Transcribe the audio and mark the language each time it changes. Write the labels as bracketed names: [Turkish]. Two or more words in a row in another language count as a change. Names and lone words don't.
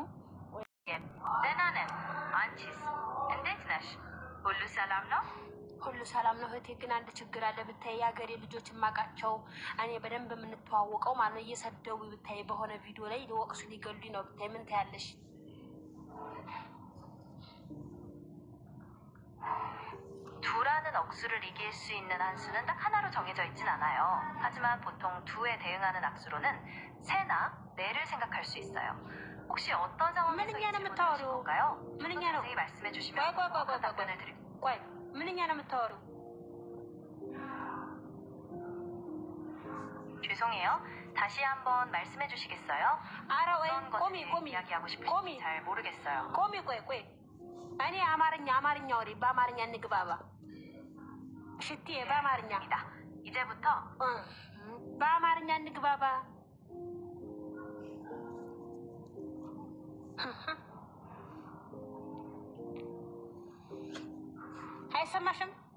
[Amharic] ደህና ነን አንቺስ እንዴት ነሽ ሁሉ ሰላም ነው እህቴ ግን አንድ ችግር አለ ብታይ የሀገሬ ልጆች የማውቃቸው እኔ በደንብ የምንተዋወቀው ማለት ነው እየሰደቡ ብታይ በሆነ ቪዲዮ ላይ ሊወቅሱ ሊገሉኝ ነው ብታይ ምን ታያለሽ [Korean] 두라는 억수를 이길 수 있는 한 수는 딱 하나로 정해져 있진 않아요. 하지만 보통 두에 대응하는 악수로는 세나 네를 생각할 수 있어요. 혹시 어떤 상황에서 이 질문을 하신 건가요? 자세히 말씀해 주시면 정확한 답변을 드릴게요. 죄송해요. 다시 한번 말씀해 주시겠어요? 어떤 것을 이야기하고 싶으신지 잘 모르겠어요. [Amharic] ቆይ እኔ አማርኛ ወሬ በአማርኛ እንግባባ ሽቲዬ በአማርኛ [Korean] 이제부터 [Amharic] በአማርኛ እንግባባ አይሰማሽም